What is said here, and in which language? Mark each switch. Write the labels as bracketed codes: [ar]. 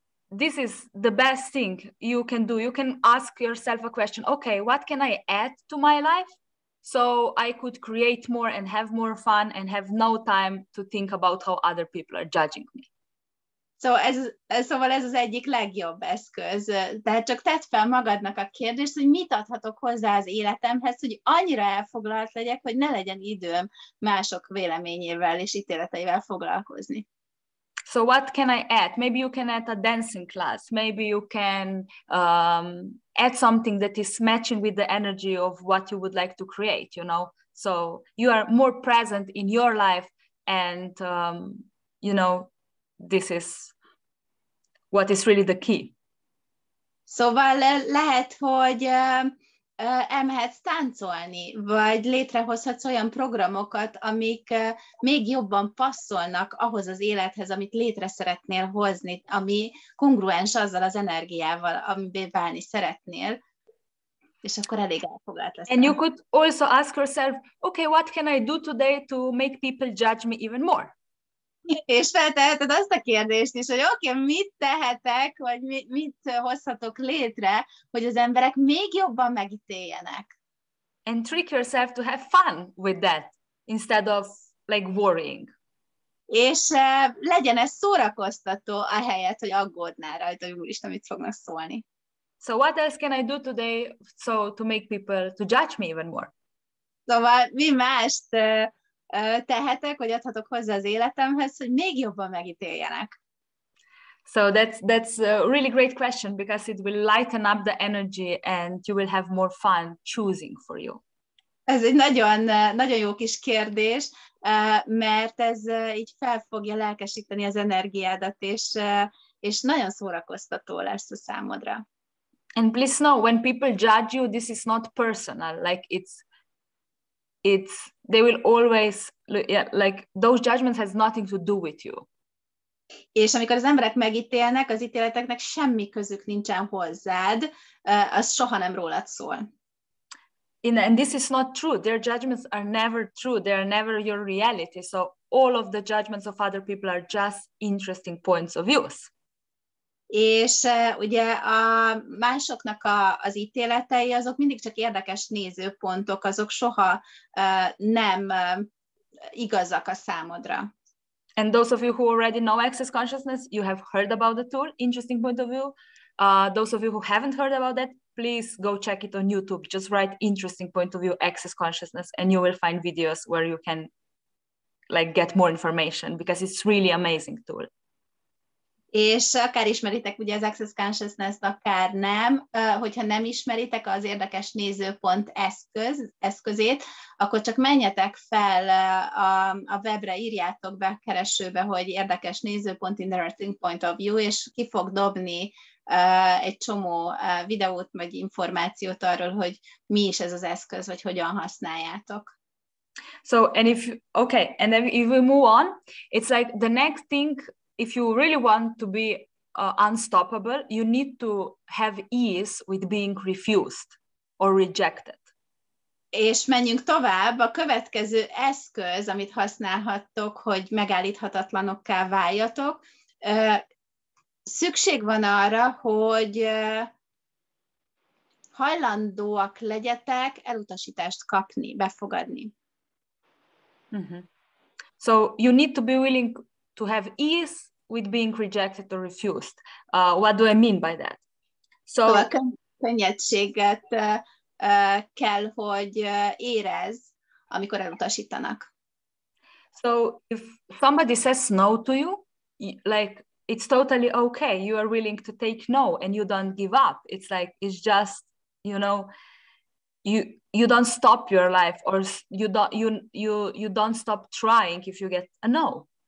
[en] This is the best thing you can do. You can ask yourself a question. Okay, what can I add to my life so I could create more and have more fun and have no time to think about how other people are judging me? [hu] Szóval ez az egyik legjobb eszköz. Tehát csak tedd fel magadnak a kérdést, hogy mit adhatok hozzá az életemhez, hogy annyira elfoglalt legyek, hogy ne legyen időm mások véleményével és ítéleteivel foglalkozni. [en] So what can I add? Maybe you can add a dancing class. Maybe you can add something that is matching with the energy of what you would like to create, you know? So you are more present in your life and, you know, this is what is really the key. [hu] Szóval lehet, hogy elmehetsz táncolni, vagy létrehozhatsz olyan programokat, amik még jobban passzolnak ahhoz az élethez, amit létre szeretnél hozni, ami kongruens azzal az energiával, amiben válni szeretnél, és akkor elég elfoglalt leszel. [en] And you could also ask yourself, okay, what can I do today to make people judge me even more? [hu] És felteheted azt a kérdést is, hogy oké, mit tehetek, vagy mit hozhatok létre, hogy az emberek még jobban megítéljenek. [en] And trick yourself to have fun with that instead of like worrying. [hu] És legyen ez szórakoztató, ahelyett, hogy aggódnál rajta, hogy úristen, mit fognak szólni. [en] So what else can I do today to make people to judge me even more? [hu] Szóval mi mást tehetek, vagy adhatok hozzá az életemhez, hogy még jobban megítéljenek? [en] So that's a really great question because it will lighten up the energy and you will have more fun choosing for you. [hu] Ez egy nagyon, nagyon jó kis kérdés, mert ez így fel fogja lelkesíteni az energiádat, és nagyon szórakoztató lesz a számodra. [en] And please know, when people judge you, this is not personal. Like they will always, like those judgments has nothing to do with you. [hu] És amikor az emberek megítélnek, az ítéleteknek semmi közük nincsen hozzád, az soha nem rólad szól. [en] And this is not true. Their judgments are never true. They are never your reality. So all of the judgments of other people are just interesting points of views. [hu] És ugye a másoknak az ítéletei, azok mindig csak érdekes nézőpontok, azok soha nem igazak a számodra. [en] And those of you who already know Access Consciousness, you have heard about the tool, interesting point of view. Those of you who haven't heard about that, please go check it on YouTube. Just write interesting point of view, Access Consciousness, and you will find videos where you can like get more information because it's really amazing tool. [hu] És akár ismeritek ugye az Access Consciousness-t, akár nem, hogyha nem ismeritek az érdekes nézőpont eszközét, akkor csak menjetek fel a webre, írjátok be a keresőbe, hogy érdekes nézőpont, interesting point of view, és ki fog dobni egy csomó videót, vagy információt arról, hogy mi is ez az eszköz, vagy hogyan használjátok. [en] So, and if we move on, it's like the next thing. If you really want to be unstoppable, you need to have ease with being refused or rejected. [hu] És menjünk tovább. A következő eszköz, amit használhattok, hogy megállíthatatlanokká váljatok, szükség van arra, hogy hajlandóak legyetek elutasítást kapni, befogadni. Mm-hmm. [en] So you need to be willing to have ease with being rejected or refused. What do I mean by that? [hu] So könnyedséget kell, hogy érezz, amikor elutasítanak. [en] So if somebody says no to you, like it's totally okay. You are willing to take no and you don't give up. It's like, it's just, you know, you don't stop your life, or you don't stop trying if you get a no.